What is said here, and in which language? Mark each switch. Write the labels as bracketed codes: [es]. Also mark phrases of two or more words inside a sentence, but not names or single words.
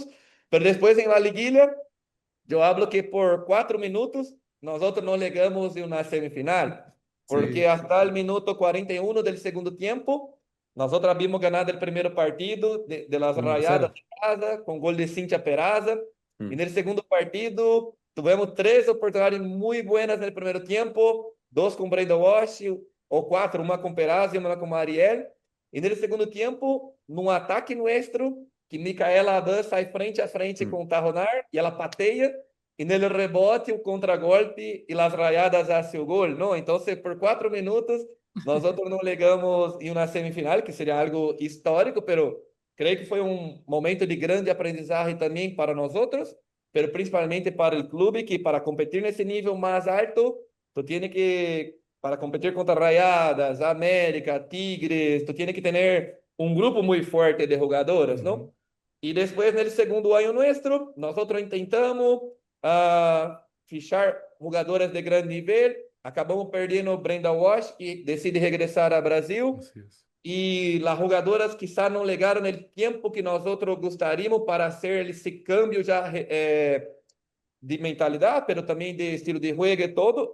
[es] Pero después en la liguilla, yo hablo que por 4 minutos nosotros no llegamos a una semifinal, porque hasta el minuto 41 del segundo tiempo, nosotros habíamos ganado el primer partido de las Rayadas de casa, con gol de Cintia Peraza. Y en el segundo partido tuvimos 3 oportunidades muy buenas en el primer tiempo, 2 con Brenda Walsh, o 4, una con Peraza y una con Mariel. [pt] E no segundo tempo, num ataque nuestro, que Micaela Adam sai frente a frente com o Tarronar e ela pateia, e nele rebote, o contragolpe e [es] las rayadas hacia [pt] o gol, não? Então, por 4 minutos, nós outros não legamos em uma semifinal, que seria algo histórico, pero creio que foi um momento de grande aprendizagem também para nós outros, pero principalmente para o clube, que para competir nesse nível mais alto, [es] tu tiene que para competir contra Rayadas, América, Tigres, tú tienes que tener un grupo muy fuerte de jugadoras, ¿no? Y después, en el segundo año nuestro, nosotros intentamos fichar jugadoras de gran nivel, acabamos perdiendo Brenda Walsh, que decide regresar a Brasil, y las jugadoras quizá no llegaron el tiempo que nosotros gustaríamos para hacer ese cambio ya de mentalidad, pero también de estilo de juego y todo.